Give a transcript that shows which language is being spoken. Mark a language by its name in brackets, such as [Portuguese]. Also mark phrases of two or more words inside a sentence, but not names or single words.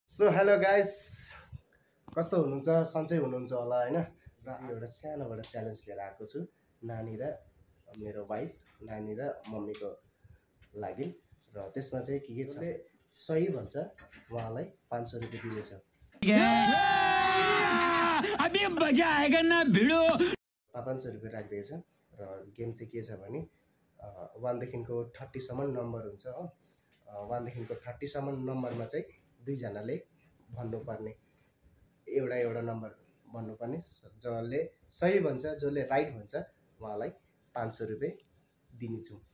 [Nepali] सो [English] hello guys, [Nepali] कस्तो हुनुहुन्छ? सन्चै हुनुहुन्छ होला हैन? र एउटा सानोबाट च्यालेन्ज लिएर आएको छु नानी र मेरो वाइफ, नानी र मम्मीको लागि। र त्यसमा चाहिँ के छ सही भन्छ उहाँलाई 500 रुपैयाँ दिनेछ। [Hindi] अभी मजा आएगा ना भिडो। [Nepali] 500 रुपैयाँ राख्दैछ र गेम चाहिँ के छ भने 1 देखिको 30 सम्म नम्बर हुन्छ हो। 1 देखिको 30 सम्म नम्बरमा चाहिँ दुईजनाले भन्नुपर्ने, एउटा नम्बर भन्नुपर्ने। जसले सही भन्छ, जसले राइट भन्छ उहाँलाई 500 रुपैयाँ दिनेछु।